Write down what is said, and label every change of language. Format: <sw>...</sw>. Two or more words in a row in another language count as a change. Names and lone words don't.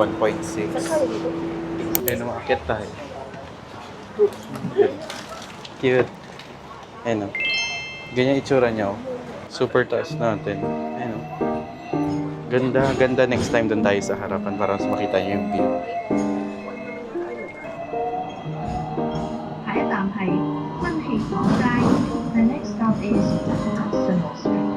<tl>Saan kaya dito? Ayan, umakit tayo. Cute. Ayan o. Ganyan itsura niya o. Super taas natin. Ayan o. Ganda, ganda.</tl> <en>Next time</en> <tl>doon tayo sa harapan para mas makita niyo yung view.</tl> <yue>下一站係新氣港街。</yue> <en>The next stop is Arsenal Street。</en>